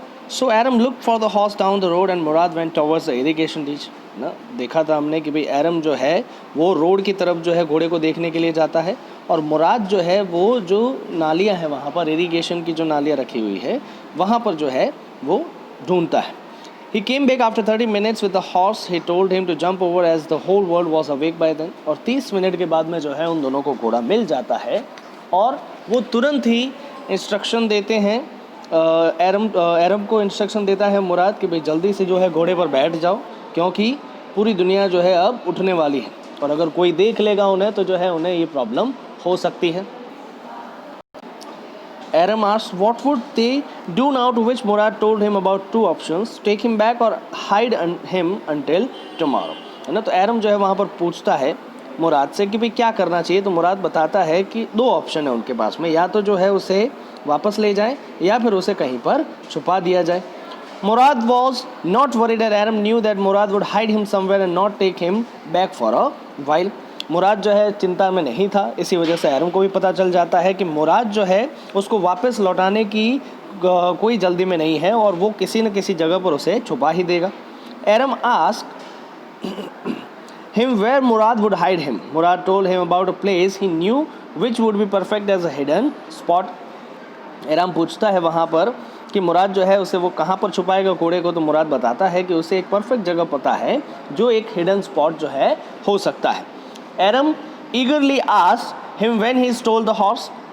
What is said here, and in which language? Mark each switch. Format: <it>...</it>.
<en>So Eram look for the horse down the road and Murad went towards the irrigation ditch.</en> <hi>ना देखा था हमने कि भाई एरम जो है वो रोड की तरफ जो है घोड़े को देखने के लिए जाता है और मुराद जो है वो जो नालियाँ हैं वहाँ पर इरिगेशन की जो नालियाँ रखी हुई है वहाँ पर जो है वो ढूंढता है।</hi> <en>He came back after 30 minutes with the horse. He told him to jump over as the whole world was awake by then.</en> <hi>और 30 मिनट के बाद में जो है उन दोनों को घोड़ा मिल जाता है और वो तुरंत ही इंस्ट्रक्शन देते हैं। एरम को इंस्ट्रक्शन देता है मुराद कि भाई जल्दी से जो है घोड़े पर बैठ जाओ क्योंकि पूरी दुनिया जो है अब उठने वाली है और अगर कोई देख लेगा उन्हें तो जो है उन्हें ये प्रॉब्लम हो सकती है।</hi> <en>Aram asked what would they do now, to which Murad told him about two options: take him back or hide him until tomorrow।</en> <hi>है ना, तो एरम जो है वहाँ पर पूछता है मुराद से कि भाई क्या करना चाहिए। तो मुराद बताता है कि दो ऑप्शन है उनके पास में, या तो जो है उसे वापस ले जाए या फिर उसे कहीं पर छुपा दिया जाए।</hi> <en>Murad was not worried that Aram knew that Murad would hide him somewhere and not take him back for a while।</en> <hi>मुराद जो है चिंता में नहीं था, इसी वजह से एरम को भी पता चल जाता है कि मुराद जो है उसको वापस लौटाने की कोई जल्दी में नहीं है और वो किसी न किसी जगह पर उसे छुपा ही देगा।</hi> <en>Eram asked him where Murad would hide him. Murad told him about a place he knew which would be perfect as a hidden spot।</en> <hi>एरम पूछता है वहाँ पर कि मुराद जो है उसे वो कहाँ पर छुपाएगा घोड़े को। तो मुराद बताता है कि उसे एक परफेक्ट जगह पता है जो एक हिडन स्पॉट जो है हो सकता है।</hi> <en>Aram eagerly asked him when he stole the horse.</en>